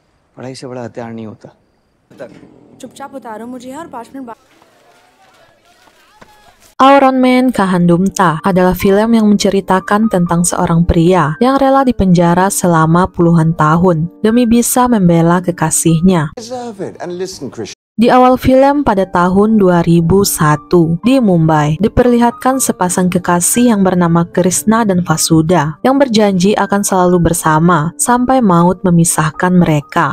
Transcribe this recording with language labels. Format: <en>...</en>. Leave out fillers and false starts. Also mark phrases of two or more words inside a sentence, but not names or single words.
<hi>पढ़ाई से बड़ा हथियार नहीं होता। चुपचाप उतारो मुझे और 5 मिनट बाद।</hi> <id>Auron Man Kahandumta adalah film yang menceritakan tentang seorang pria yang rela dipenjara selama puluhan tahun demi bisa membela kekasihnya. Di awal film pada tahun 2001 di Mumbai, diperlihatkan sepasang kekasih yang bernama Krishna dan Vasuda yang berjanji akan selalu bersama sampai maut memisahkan mereka.</id>